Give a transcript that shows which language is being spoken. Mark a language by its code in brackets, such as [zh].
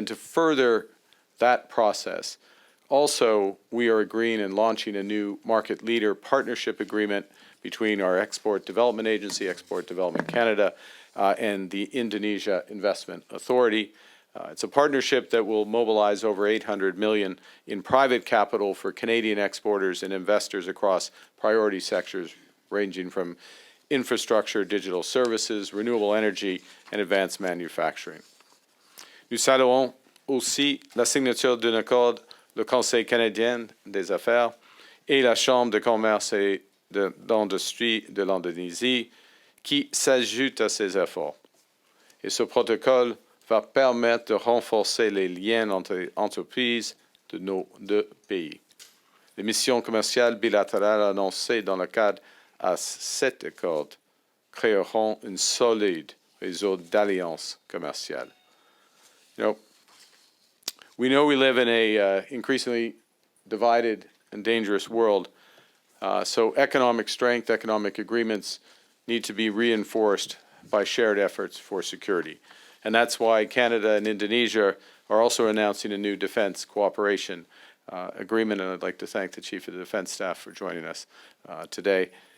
[en] And to further that process, also, we are agreeing and launching a new market leader partnership agreement between our Export Development Agency, Export Development Canada, and the Indonesia Investment Authority. It's a partnership that will mobilize over $800 million in private capital for Canadian exporters and investors across priority sectors ranging from infrastructure, digital services, renewable energy, and advanced manufacturing. [fr] Nous saluons aussi la signature d'un accord le Conseil canadien des affaires et la Chambre de commerce et d'industrie de l'Indonésie qui s'ajoutent à ces efforts. Et ce protocole va permettre de renforcer les liens entre les entreprises de nos deux pays. Les missions commerciales bilatérales annoncées dans le cadre de cet accord créeront un solide réseau d'alliances commerciales. [en] We know we live in a increasingly divided and dangerous world, so economic strength, economic agreements need to be reinforced by shared efforts for security. And that's why Canada and Indonesia are also announcing a new defense cooperation agreement, and I'd like to thank the Chief of the Defense Staff for joining us today.